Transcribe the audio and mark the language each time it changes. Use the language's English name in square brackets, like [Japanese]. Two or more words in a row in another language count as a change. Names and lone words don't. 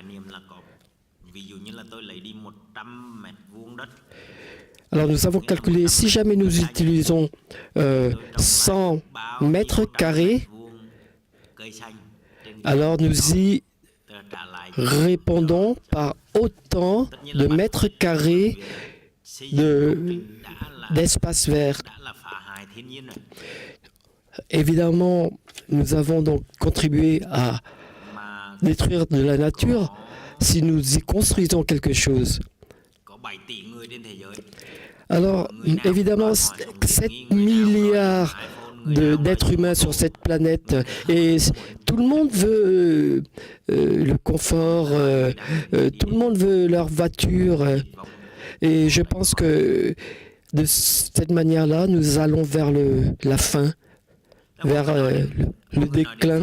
[French] Alors nous avons calculé, si jamais nous utilisons 100 mètres carrés, alors nous y répondons par autant de mètres carrés d'espace vert. évidemment, nous avons donc contribué à mà détruire de la nature si nous y construisons quelque chose. [Vietnamese] có 7 tỷ người trên thế giới. [French] Alors, évidemment, 7 milliards d'êtres humains sur cette planète et tout le monde veut le confort, tout le monde veut leur voiture et je pense que de cette manière-là, nous allons vers la fin, vers le déclin.